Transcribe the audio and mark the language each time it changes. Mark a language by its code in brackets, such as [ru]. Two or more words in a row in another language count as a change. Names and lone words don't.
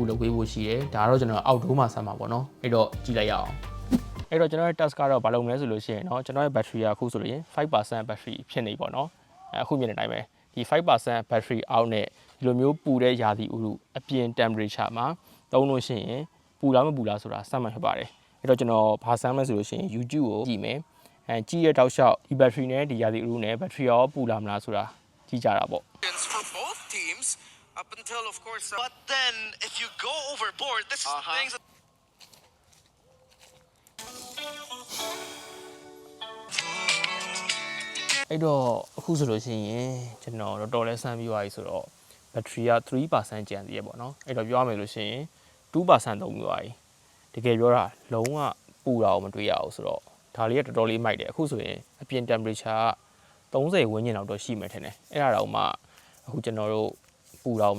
[my] လုပ်ပေးဖို့ရှိတယ်ဒါကတော့ကျွန်တော် outdoor မှာဆက်မှာပေါ့နော်အဲ့တော့ကြည့်လိုက်ရအောင်အဲ့တော့ကျွန်တော်ရဲ့ test ကတော့ဘာလုပ်မလဲဆိုလို့ရှိရင်เนาะကျွန်တော်ရဲ့ battery ကအခုဆိုလို့ရင် 5% battery ဖြစ်နေပေါ့เนาะအခုမြင်တဲ့အတိုင်းပဲဒီ 5% battery အောက်နဲ့ဒီလိုမျိုးပူတဲ့ရာသီဥတုအပြင် temperature မှာသုံးလို့ရှိရင်ပူလားမပူလားဆိုတာစမ်းမှတ်ဖြစ်ပါတယ်အဲ့တော့ကျွန်တော်ဘာစမ်းမလဲဆိုလို့ရှိရင် YouTube ကိုကြည့်မယ်ကြည့်ရတောက်လျှောက်ဒီ battery နဲ့ဒီရာသီဥတုနဲ့ battery ရောပူလားမလားဆိုတာကြည့်ကြတာပေါ့ [en] for both teams up until of course but then if you go overboard this is things that [my] အဲ့တော့အခုဆိုလို့ရှိရင်ကျွန်တော်တော်တော်လေးစမ်းပြီးသွားပြီဆိုတော့ battery က 3% ကျန်သေးရပေါ့နော်အဲ့တော့ပြောရမယ်လို့ရှိရင် 2% သုံးပြီးသွားပြီတကယ်ပြောတာလုံးဝပူတာကိုမတွေ့ရဘူးဆိုတော့ဒါလေးကတော်တော်လေးမိုက်တယ်အခုဆိုရင်အပြင် temperature က30ဝန်းကျင်လောက်တော့ရှိမှထင်တယ်အဲ့ဒါတော့မှအခုကျွန်တော်တို့ပူတာကိုမ